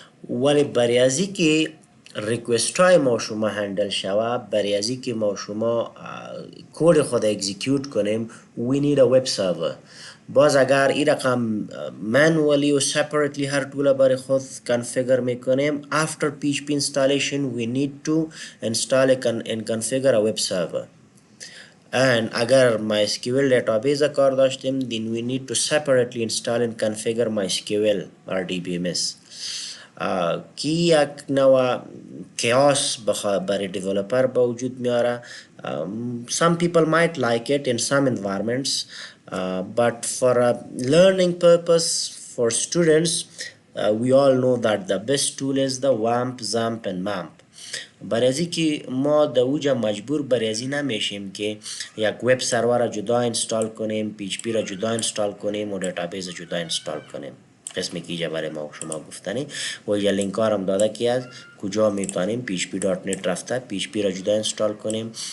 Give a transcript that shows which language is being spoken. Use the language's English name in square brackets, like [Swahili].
[Persian] ولی برای ازی که ریکوست های ما شما هندل شوه, برای ازی که ما شما کود خود اکزیکیوت کنیم, [English] we need a web server. [Persian] باز اگر این رقم [English] manually و separately [Persian] هر طول برای خود [English] configure میکنیم, after PHP installation we need to install and configure a web server. And اگر MySQL database [Persian] کار داشتیم, [English] then we need to separately install and configure MySQL or DBMS. [Persian] کی یک نوع chaos برای developer به وجود میاره. [English] Some people might like it in some environments, but for a learning purpose for students, we all know that the best tool is the WAMP, XAMPP and MAMP. [Persian] برای ازی که ما در اوجا مجبور برای ازی نمیشیم که یک وب سرور را جدا انستال کنیم, PHP را جدا انستال کنیم و دیتابیس را جدا انستال کنیم. قسمی که اینجا برای ما شما گفتنی و یا لینک هم داده که از کجا میتونیم php.net رفته PHP را جدا انستال کنیم.